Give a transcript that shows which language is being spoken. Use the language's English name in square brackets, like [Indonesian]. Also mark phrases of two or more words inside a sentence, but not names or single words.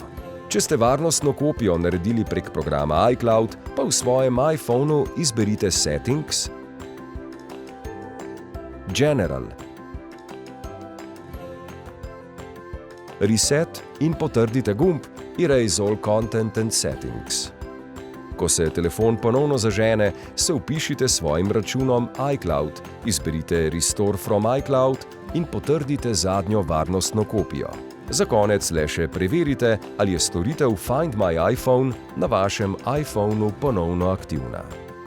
[Slovenian] Če ste varnostno kopijo naredili prek programa iCloud, pa v svojem iPhonu izberite Settings, General, Reset in potrdite gumb [English] Erase All Content and Settings. [Slovenian] Ko se telefon ponovno zažene, se vpišite svojim računom iCloud, izberite [English] Restore from iCloud [Slovenian] in potrdite zadnjo varnostno kopijo. Za konec le še preverite, ali je storitev Find My iPhone na vašem iPhonu ponovno aktivna.